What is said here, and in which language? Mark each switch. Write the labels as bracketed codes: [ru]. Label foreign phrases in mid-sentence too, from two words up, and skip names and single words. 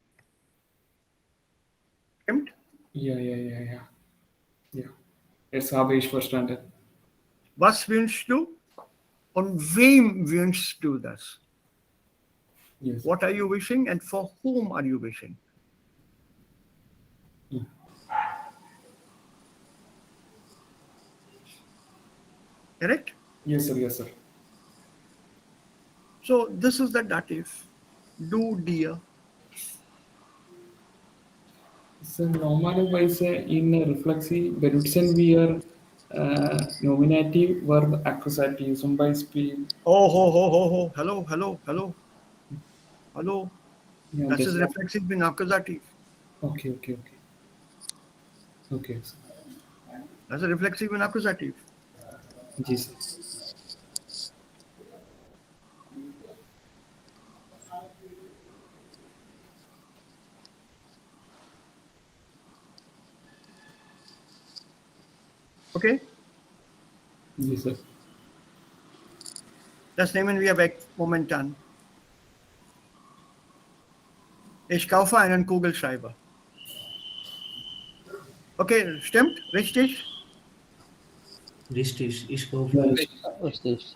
[de] Stimmt? Ja. Ja, jetzt habe ich verstanden. Was wünschst du und wem wünschst du das? [en] Yes. What are you wishing and for whom are you wishing? Correct? Yes, sir. So this is the dative. [de] Du dir. So normalerweise in reflexive benutzen wir [en] nominative verb accusative, [de] zum Beispiel. [en] Oh, hello. [de] Ja, Das ist deshalb- reflexiv in Akkusativ. Okay. Das ist reflexiv und akkusativ. [hi] जी सर. Okay? जी सर. [de] Das nehmen wir weg momentan. Ich kaufe einen Kugelschreiber. Okay, stimmt? Richtig? Richtig. Ich kaufe. Richtig.